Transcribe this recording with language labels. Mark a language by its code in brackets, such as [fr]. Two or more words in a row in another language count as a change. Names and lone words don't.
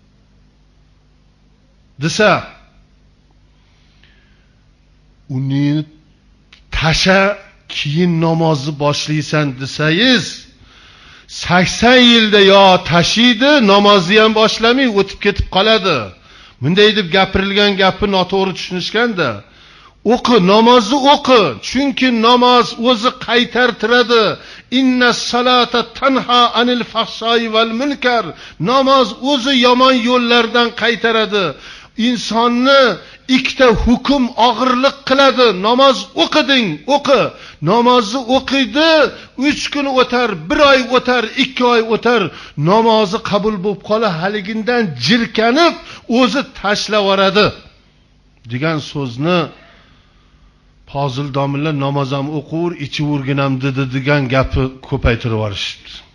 [uz] Desa, uni tasha keyin namozni boshlaysan desangiz, 80 yilda yo tashiydi, namozni ham boshlamay o'tib ketib qoladi. Bunday deb gapirilgan gapni noto'g'ri tushunishganda, o'qi, namozni o'qi, chunki namoz o'zi qaytartiradi. [ar] إن الصلاة تنهى عن الفحشاء والمنكر. [uz] Namoz o'zi yomon yo'llardan qaytaradi. İnsonni ikkita hukm og'irlik qiladi. Namoz o'qiding, o'qi. Namozni o'qiydi, 3 kun o'tar, 1 oy o'tar, 2 oy o'tar, namozi qabul bo'lib qolib, haligindan jirkanib, o'zi tashlab yuboradi degan so'zni Fozil domlalar namoz ham o'qur, ichivurginam dedi degan gapi ko'paytirib yuborishibdi.